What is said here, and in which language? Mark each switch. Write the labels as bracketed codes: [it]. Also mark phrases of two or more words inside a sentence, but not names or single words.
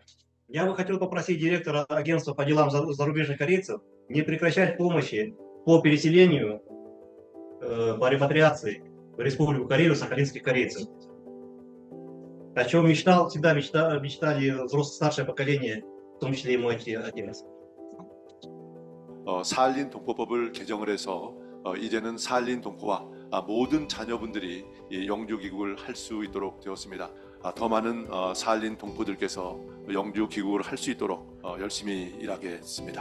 [ru] Я бы хотел попросить директора агентства по делам зарубежных корейцев не прекращать помощи по переселению, по репатриации в Республику Корею сахалинских корейцев. О чем всегда мечтали взрослое старшее поколение, в том числе и мой отец. [ko] 사할린 동포법을 개정을 해서 이제는 사할린 동포와 모든 자녀분들이 영주 귀국을 할 수 있도록 되었습니다. 더 많은 사할린 동포들께서 영주 귀국을 할 수 있도록 열심히 일하겠습니다.